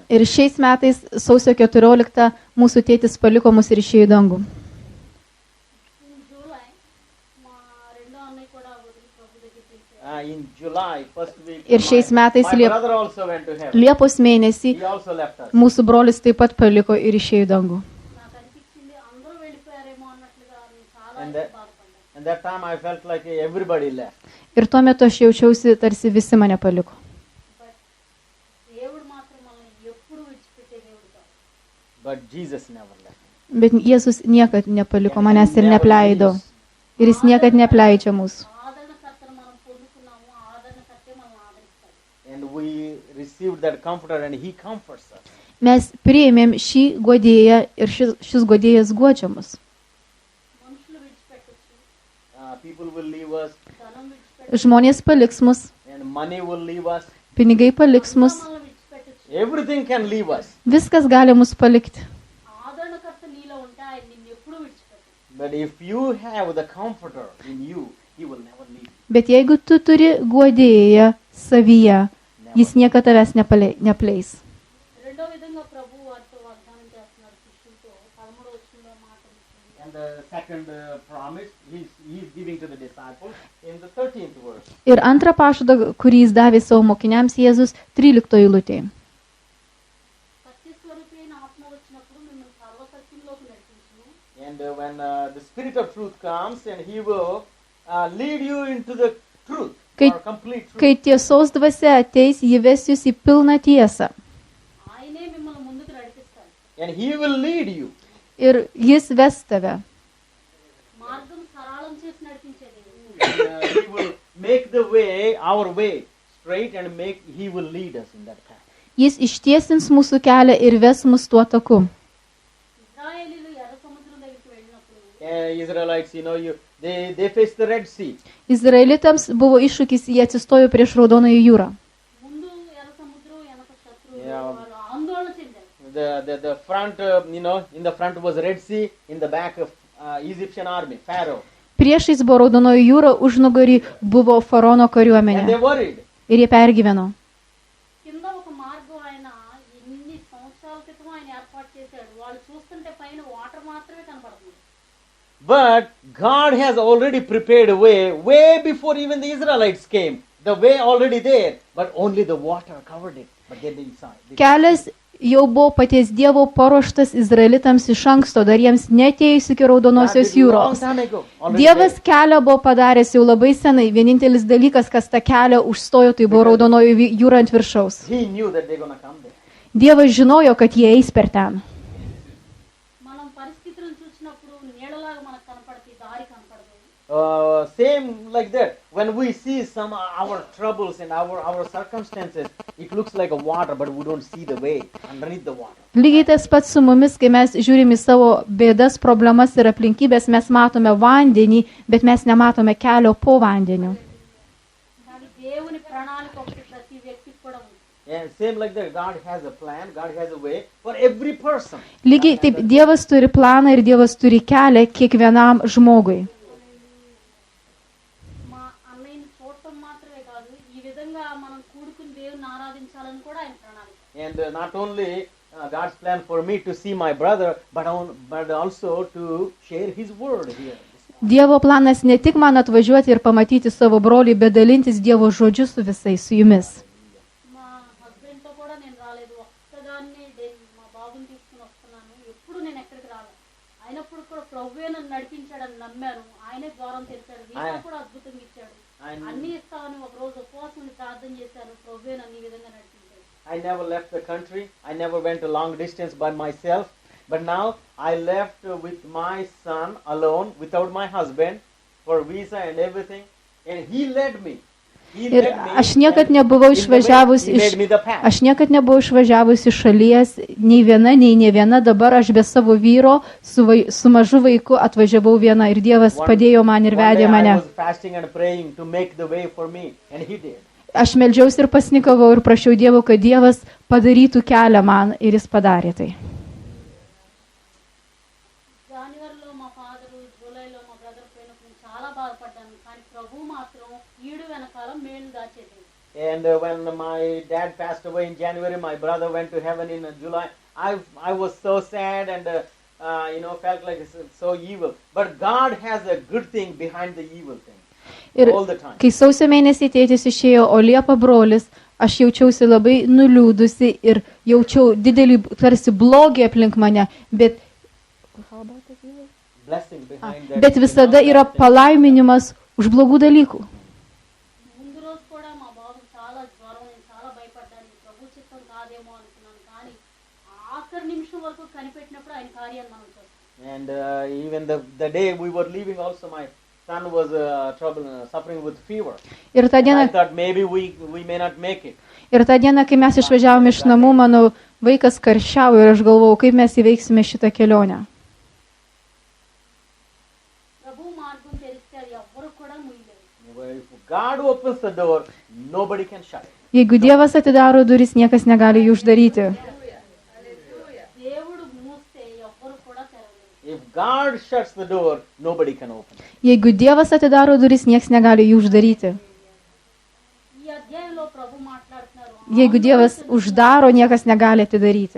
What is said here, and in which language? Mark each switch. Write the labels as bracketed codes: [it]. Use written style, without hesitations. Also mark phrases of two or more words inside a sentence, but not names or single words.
[lt] Ir šiais metais sausio 14 mūsų tėtis paliko mus ir išėjo į dangų. [en] In July [te] మా రెండో అన్నయ్య కూడా వదిలి ప్రభు దగ్గరికి వెళ్ళిపోయారు. [en] In July, first week, [lt] Ir šiais metais [en] my brother also went to heaven. [lt] Liepos mėnesį [en] He also left us. [lt] mūsų brolis taip pat paliko ir išėjo į dangų. [te] నాకు అనిపించింది అందరూ వెళ్ళిపోయారేమో అన్నట్లుగా నేను చాలా [en] And [te] బాధపడ్డాను. [en] And that time I felt like everybody left. [lt] Ir tuo metu aš jaučiausi, tarsi visi mane paliko. [te] బట్ దేవుడు మాత్రం మనల్ని ఎప్పుడు విడిచిపెట్టే దేవుడు కాదు. [en] But Jesus never left. [lt] Bet Jėzus niekad nepaliko manęs ir neapleido. Ir jis niekad neapleidžia mūsų. [te] ఆదరణకర్తను మనం పొందుకున్నాము, ఆదరణకర్తే మనల్ని ఆదరిస్తాడు. [en] And we received that comforter and he comforts us. [lt] Mes priėmėm šį guodėją ir šis guodėjas guodžia mus. [te] మనుషులు విడిచిపెట్టొచ్చు, [en] People will leave us [te] ధనం విడిచిపెట్టొచ్చు, [lt] Žmonės paliks mus, [en] and money will leave us. [lt] pinigai paliks mus, [te] మనల్ని విడిచిపెట్టొచ్చు. [en] Everything can leave us. [lt] viskas gali mus palikti. [te] ఆదరణకర్త నీలో ఉంటే ఆయన నిన్ను ఎప్పుడు విడిచిపెట్టడు. [en] But if you have the comforter in you, he will never leave you. [lt] Bet jeigu tu turi guodėją savyje, jis niekada tavęs nepleis. [te] రెండో విధంగా ప్రభు వారితో వాగ్దానం చేస్తున్నాడు శిష్యులతో. 13వ వచనంలో మాట ఉంటుంది. [en] And the second promise he's giving to the disciples in the 13th verse. [lt] Ir antrą pažadą, kurį jis davė savo mokiniams Jėzus 13 eilutėje. [te] సత్యస్వరూపి అయిన ఆత్మ వచ్చినప్పుడు మిమ్మల్ని సర్వసత్యంలోకి నడిపించును. [en] And when the Spirit of truth comes, and he will lead you into the truth, [lt] Kai- [en] or complete truth. [lt] Kai tiesos dvasia ateis, ji ves jūs į pilną tiesą. [te] ఆయనే మిమ్మల్ని ముందుకు నడిపిస్తాడు. [en] And he will lead you. [lt] Ir jis ves tave. [te] మార్గం సరళం చేసి నడిపించే దేవుడు. [en] He will make the way, our way, straight and he will lead us in that path. [lt] Jis ištiesins mūsų kelią ir ves mus tuo taku. [te] ఇశ్రాయేలీయులు ఎర్ర సముద్రం దగ్గరికి వెళ్ళినప్పుడు [en] Israelites, they faced the Red Sea. [lt] Izraelitams buvo iššūkis, jie atsistojo prieš Raudonąją jūrą. [te] ముందు ఎర్ర సముద్రం వెనక శత్రువులు [en] Yeah. [te] వారు ఆందోళన చెందారు. [en] The front, in the front was Red Sea, in the back of Egyptian army, Pharaoh. [lt] Priešais buvo Raudonoji jūra, užnugarį buvo Faraono [en] And [lt] kariuomenė. [en] they worried. [lt] Ir jie pergyveno. [te] కింద ఒక మార్గం ఆయన ఎన్ని సంవత్సరాల క్రితం ఆయన ఏర్పాటు చేశాడు. వాళ్ళు చూస్తుంటే పైన వాటర్ మాత్రమే కనపడుతుంది. [en] But God has already prepared a way before even the Israelites came. The way already there, but only the water covered it. But they didn't see. [lt] Kelias jau buvo paties Dievo paruoštas Izraelitams iš anksto, dar jiems neatėjus iki Raudonosios jūros. Dievas kelią buvo padaręs jau labai senai. Vienintelis dalykas, kas tą kelią užstojo, tai buvo Raudonoji jūra ant viršaus. [en] He knew that they're going to come there. [lt] Dievas žinojo, kad jie eis per ten. [te] మనం పరిస్థితులను చూసినప్పుడు నీడలాగా మనకు కనపడతాయి, దారి కనపడదు. [en] Same like that. When we see some our troubles and our circumstances, it looks like a water, but we don't see the way underneath the water. [lt] Lygiai tas pats su mumis, kai mes žiūrime į savo bėdas, problemas ir aplinkybės, mes matome vandenį, bet mes nematome kelio po vandeniu. [te] కానీ దేవుని ప్రణాళిక ఒకటి ప్రతి వ్యక్తికి కూడా ఉంది. [en] And same like that, God has a plan, God has a way for every person. [lt] Lygiai taip, Dievas turi planą ir Dievas turi kelią kiekvienam žmogui. [te] మా అన్నయ్యని చూడటం మాత్రమే కాదు, ఈ విధంగా మనం కూడుకుని దేవుని ఆరాధించాలని కూడా ఆయన ప్రణాళిక. [en] And not only God's plan for me to see my brother, but also to share His word here. [lt] Dievo planas ne tik man atvažiuoti ir pamatyti savo brolį, bet dalintis Dievo žodžiu su visais, su jumis. [te] మా హస్బెండ్తో కూడా నేను రాలేదు, ఒక్కదాన్ని మా బాబుని తీసుకుని వస్తున్నాను. ఎప్పుడు నేను ఎక్కడికి రాలేదు. అయినప్పుడు కూడా ప్రభువే నన్ను నడిపించాడని నమ్మాను. ఆయనే ద్వారం తెరిచాడు, వీసా కూడా అద్భుతంగా ఇచ్చాడు. అన్ని ఇస్తామని ఒక రోజు ఉపవాసం ప్రార్థన చేశాను. ప్రభువే నన్ను ఈ విధంగా నడిపించాడు. [en] I never left the country. I never went a long distance by myself. But now I left with my son alone, without my husband, for visa and everything. And he led me. [lt] Ir aš niekad nebuvau išvažiavusi iš šalies, nei viena, nei ne viena. Dabar aš be savo vyro su mažu vaiku atvažiavau viena ir Dievas padėjo man ir vedė mane. Aš meldžiausi ir pasnikavau ir prašiau Dievo, kad Dievas padarytų kelią man ir jis padarė tai. [te] జనవరిలో మా ఫాదరు, జూలైలో మా బ్రదర్ పోయినప్పుడు చాలా బాధపడ్డాను. కానీ ప్రభు మాత్రం ఈడు వెనకాల మేలు దాచేది. [en] And when my dad passed away in January, my brother went to heaven in July. I was so sad and felt like it's so evil. But God has a good thing behind the evil thing. [lt] Ir [en] all the time. [lt] Kai sausio mėnesį tėtis išėjo, o Liepa brolis, aš jaučiausi labai nuliūdusi ir jaučiau didelį tarsi blogį aplink mane, bet visada yra palaiminimas už blogų dalykų. [te] ముందు రోజు కూడా మా బాబుకి చాలా జ్వరం, నేను చాలా భయపడ్డాను. ప్రభు చిత్తం కాదేమో అనుకున్నాను. కానీ ఆఖరి నిమిషం వరకు కనిపెట్టినప్పుడు ఆయన కార్యాన్ని మనం చూస్తాం. [en] And even the day we were leaving also, my son was suffering with fever. [lt] Ir tą dieną, [en] I thought maybe we may not make it. [lt] Ir tą dieną, kai mes išvažiavome iš namų, mano vaikas karščiavo ir aš galvojau, kaip mes įveiksime šitą kelionę. [te] ప్రభు మార్గం తెరిస్తే అది ఎవ్వరు కూడా ముయ్యలేరు. [en] If God opens the door, nobody can shut it. [lt] Jeigu Dievas atidaro duris, niekas negali jų uždaryti. [te] దేవుడు మూస్తే ఎవ్వరు కూడా తెరవలేరు. [en] If God shuts the door, nobody can open it. [lt] Jeigu Dievas atidaro duris, niekas negali jų uždaryti. [te] ఈ అధ్యాయంలో ప్రభు మాట్లాడుతున్నారు. [lt] Jeigu Dievas uždaro, niekas negali atidaryti.